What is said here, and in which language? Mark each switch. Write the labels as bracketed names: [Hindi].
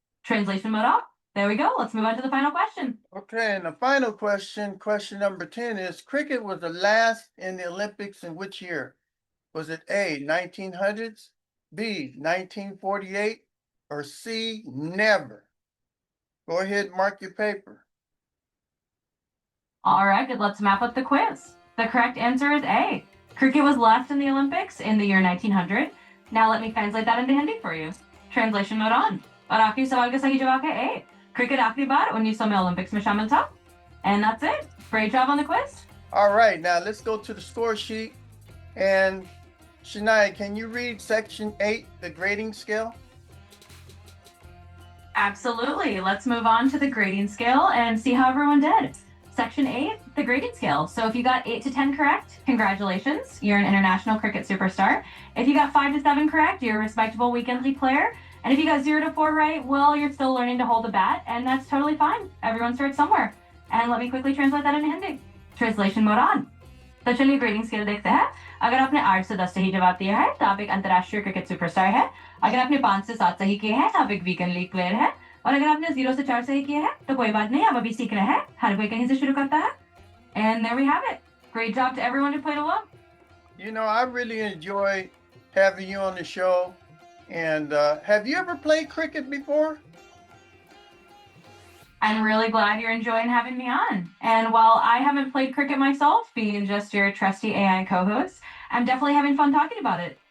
[English] Translation mode off. There we go. Let's move on to the final question. Okay, and the final question, question number 10 is, cricket was the last in the Olympics in which year? Was it A, 1900s, B, 1948, or C, never? Go ahead and mark your paper. All right, let's map up the quiz. The correct answer is A. Cricket was last in the Olympics in the year 1900. Now let me translate that into Hindi for you. Translation mode on. [Hindi] और आखिरी सवाल का सही जवाब है A. Cricket आखिरी बार 1900 में Olympics में शामिल था. [English] And that's it. Great job on the quiz. All right, now let's go to the score sheet. And Shania, can you read section 8, the grading scale? Absolutely. Let's move on to the grading scale and see how everyone did. Section 8, the grading scale. So if you got 8 to 10 correct, congratulations. You're an international cricket superstar. If you got 5 to 7 correct, you're a respectable weekend league player. And if you got 0 to 4 right, well, you're still learning to hold a bat, and that's totally fine. Everyone starts somewhere. And let me quickly translate that into Hindi. Translation mode on. [Hindi] तो चलिए grading scale देखते हैं. अगर आपने 8 से 10 सही जवाब दिया है तो आप एक अंतर्राष्ट्रीय क्रिकेट सुपरस्टार है. अगर आपने 5 से 7 सही किए हैं तो आप एक वीकेंड लीग प्लेयर है. और अगर आपने 0 से 4 सही किए हैं तो कोई बात नहीं, आप अभी सीख रहे हैं. हर कोई कहीं से शुरू करता है. [English] And there we have it. Great job to everyone who played along. You know, I really enjoy having you on the show. And have you ever played cricket before? I'm really glad you're enjoying having me on. And while I haven't played cricket myself, being just your trusty AI co-host, I'm definitely having fun talking about it.